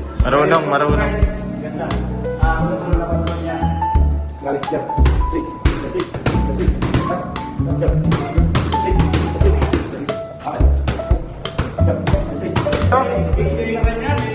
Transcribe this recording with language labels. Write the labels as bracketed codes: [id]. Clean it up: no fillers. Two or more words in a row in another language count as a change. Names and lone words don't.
[tl] Marunong, marunong. Guys, ganda. Control na control niya. Galit siya. Sig, sig, sig. Pas, jump. Sig, sig. Okay. Jump, sig. Sig naman yan.